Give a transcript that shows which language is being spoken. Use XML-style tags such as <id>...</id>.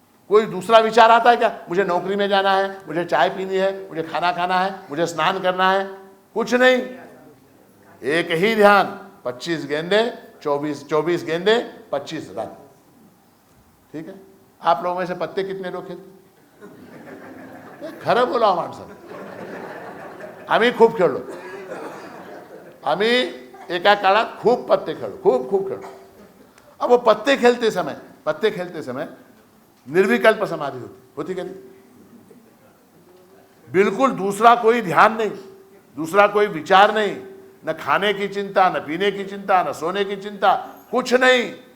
<hi>कोई दूसरा विचार आता है क्या? मुझे नौकरी में जाना है, मुझे चाय पीनी है, मुझे खाना खाना है, मुझे स्नान करना है, कुछ नहीं। एक ही ध्यान, 25 गेंदे 24 गेंदे 25 रन। ठीक है? आप लोगों में से पत्ते कितने लोग खेलते?</hi> <mr>खरं बोला माणसं, आम्ही खूप खेळलो, आम्ही एका काळात खूप पत्ते खेळलो, खूप खेळलो।</mr> <hi>अब वो पत्ते खेलते समय निर्विकल्प समाधि होती क्या नहीं? बिल्कुल दूसरा कोई ध्यान नहीं, दूसरा कोई विचार नहीं, न खाने की चिंता, न पीने की चिंता, न सोने की चिंता, कुछ नहीं।</hi>